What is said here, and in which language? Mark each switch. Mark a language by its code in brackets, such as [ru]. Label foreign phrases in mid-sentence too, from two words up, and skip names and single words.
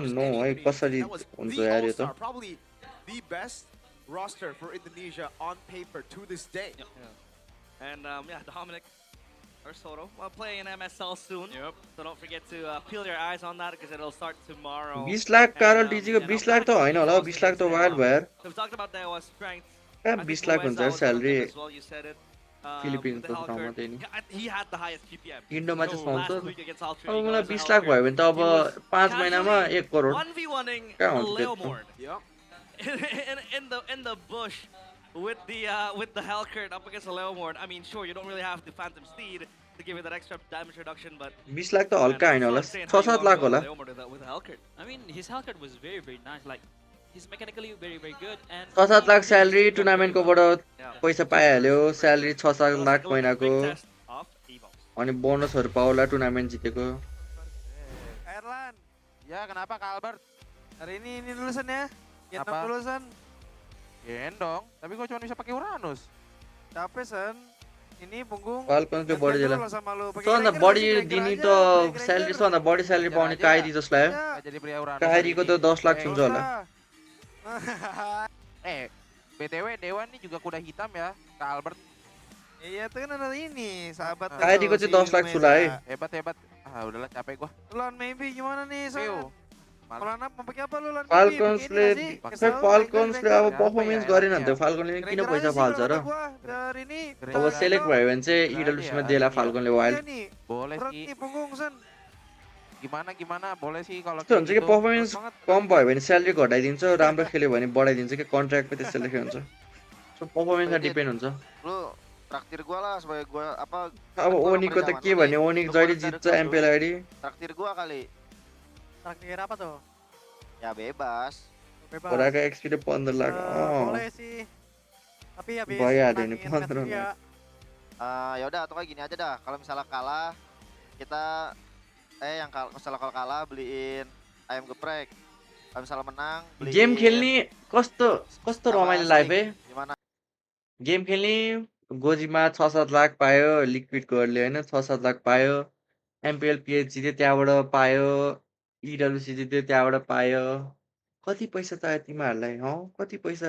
[en] just know any [ne] है कसरी [en] That was [ne] हुन्छ [en] the [ne] यार यो त [en] all-star, probably the best roster for Indonesia on paper to this day. And yeah, Dominic or Soto playing in MSL soon. So don't forget to peel your eyes on that because it'll start tomorrow. [ne] 20 लाख कार्ल डीजी को 20 लाख त होइन होला 20 लाख त वाइल्ड भयो यार [en] So we talked about that was strength. [ne] कहाँ 20 लाख हुन्छ यार स्यालेरी [en] As well, you said it. [ne] फिलिपिन्स [en] with the [ne] को ठाउँमा [en] Hellcurt. [ne] त्यही नि [en] He had the highest GPM. [ne] इन्डोमा चाहिँ पाउँछ [en] Last week against Ultra, [ne] अब [en] he [ne] मलाई [en] got as a [ne] 20 लाख भयो भने त अब [en] Hellcurt. [ne] 5 महिनामा 1 करोड [en] 1v1ing [ne] कहाँ हुन्छ त्यत्रो [en] Leomord. in the bush with the Hellcurt up against the Leomord. I mean, sure, you don't really have the Phantom Steed to give it that extra damage reduction, but [ne] 20 लाख त हल्का होइन होला 6-7 लाख होला [en] with Hellcurt. I mean, his Hellcurt was very, very nice. Like, he's mechanically very, very good. And [ne] 6-7 लाख स्यालेरी टुर्नामेन्टकोबाट पैसा पाइहाल्यो स्यालेरी 6-7 लाख महिनाको अनि बोनसहरू पाउला टुर्नामेन्ट जितेको [id] Erlan, Ya, kenapa Kak Albert? hari ini dulu San ya. Gendong Apa? dulu San. Gendong, tapi gue cuma bisa pakai Uranus. Capek San. Ini punggung. [ne] फाल्कनको बढी [id] Gantian [ne] दिला [id] dulu lah sama lu. Pakai [ne] सबभन्दा [id] Grinder [ne] बढी [id] masih, [ne] दिने [id] Grinder [ne] त [id] aja, [ne] स्यालेरी सबभन्दा बढी स्यालेरी पाउने काइरी जसो लाग्यो [id] Nggak jadi pria Uranus. [ne] काइरीको त 10 लाख हुन्छ होला [id] BTW Dewan nih juga kuda hitam ya, Kak Albert. Iya, itu kan ada ini, sahabat. [ne] काइरीको चाहिँ 10 लाख छु है [id] Hebat. Ah, udahlah capek gua. Lan maybe gimana nih, San? Malanap mau pakai apa lu Lan? [ne] फाल्कन्सले खै फाल्कन्सले अब पर्फर्मेन्स गरेन भने त फाल्कनले किन पैसा फाल्छ र [id] Hari ini. [ne] अब सेलेक्ट भयो भने चाहिँ इडब्ल्युसीमा देला फाल्कनले वाइल्ड [id] Boleh sih. Punggung San. Gimana boleh sih kalau [ne] त्यस्तो हुन्छ कि पर्फर्मेन्स कम भयो भने स्यालेरी घटाइदिन्छ राम्रो खेल्यो भने बढाइदिन्छ कि कन्ट्र्याक्टमा त्यस्तो लेखेको हुन्छ सो पर्फर्मेन्समा डिपेन्ड हुन्छ [id] Traktir gua lah sebagai gua apa [ne] अब ओनीको त के भन्ने ओनिक जहिले जित्छ एमपीएल आइडी [id] traktir gua kali. Traktir apa tuh? Ya bebas. Bebas. [ne] छोराको एक्सपी 15 लाख [id] Boleh sih. Tapi habis [ne] भइहाल्यो नि [id] menangin [ne] 15 [id] Netflix ya. [ne] लाख [id] Ya udah atau kayak gini aja dah. Kalau misalnya kalah kita yang kalau kalah beliin ayam geprek. Kalau misalnya menang beliin [ne] गेम खेल्ने कस्तो कस्तो रमाइलो लाग्यो है [id] gimana? [ne] गेम खेल्ने गोजीमा 6-7 लाख पायो लिक्विड गर्ले होइन 6-7 लाख पायो एमपिएल पिएच जित्यो त्यहाँबाट पायो इडब्ल्युसी जित्यो त्यहाँबाट पायो कति पैसा चाहियो तिमीहरूलाई हौ कति पैसा